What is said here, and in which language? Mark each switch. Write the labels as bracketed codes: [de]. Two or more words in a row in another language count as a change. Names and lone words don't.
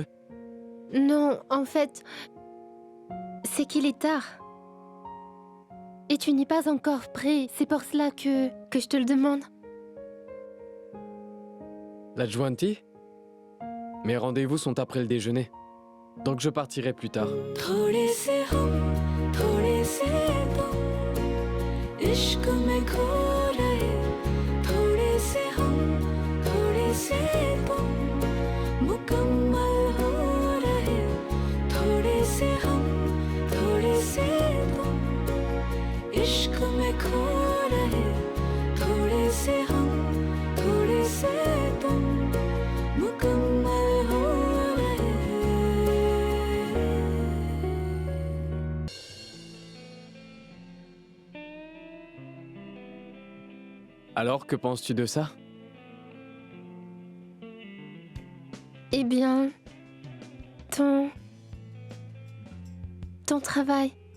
[fr] Non, en fait, c'est qu'il est tard. Et tu n'es pas encore prêt, c'est pour cela que je te le demande. La Juanti? Mes rendez-vous sont après le déjeuner. Donc je partirai plus tard. [hi] थोड़े से हम थोड़े से तुम इश्क में खो रहे थोड़े से हम थोड़े से तुम मुकम्मल हो रहे थोड़े से हम थोड़े से तुम इश्क में खो रहे थोड़े से हम थोड़े से तुम मुकम्मल हो रहे [fr] Alors, que penses-tu de ça? Eh bien, ton travail.